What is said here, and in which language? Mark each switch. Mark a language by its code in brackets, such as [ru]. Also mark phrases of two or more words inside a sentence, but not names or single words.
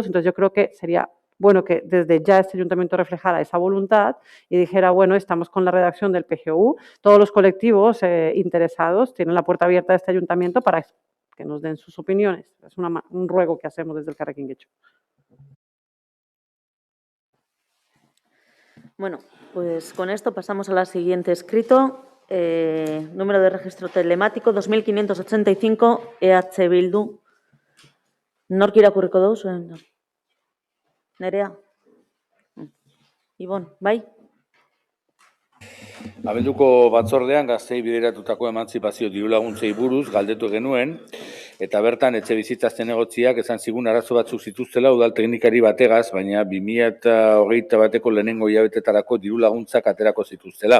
[es] Entonces yo creo que sería bueno que desde ya este ayuntamiento reflejara esa voluntad y dijera, bueno, estamos con la redacción del PGU, todos los colectivos interesados tienen la puerta abierta de este ayuntamiento para que nos den sus opiniones. Es un ruego que hacemos desde el Carrequín Guecho. Bueno, pues con esto pasamos a la siguiente escrito. Número de registro telemático 2585 EH Bildu. [eu] Nork irakurriko du zuen? Nerea? Ibon, bai? Abelduko batzordean gaztei bideratutako emantzipazio dirulaguntzei buruz galdetu genuen, eta bertan etxebizitza zinegotziak esan zigun arazo batzuk zituztela udal teknikari bategaz, baina 2021 bateko lehenengo hilabetetarako dirulaguntzak aterako zituztela.